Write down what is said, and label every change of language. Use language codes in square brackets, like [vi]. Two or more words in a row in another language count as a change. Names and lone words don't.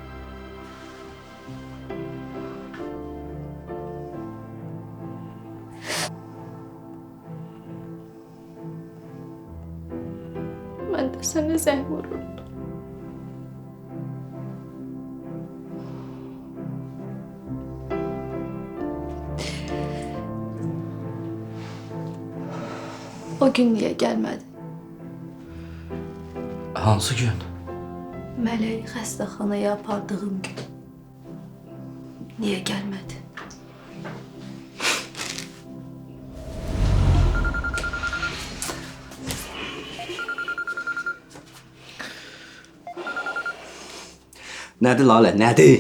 [tr] Ben de sana [az] zəng vururdum. [tr] O gün niye gelmedi? [az] Hansı gün? Meleği xəstəxanaya apardığım gün. [tr] Niye gelmedi? [az] Nədir Lalə, nədir?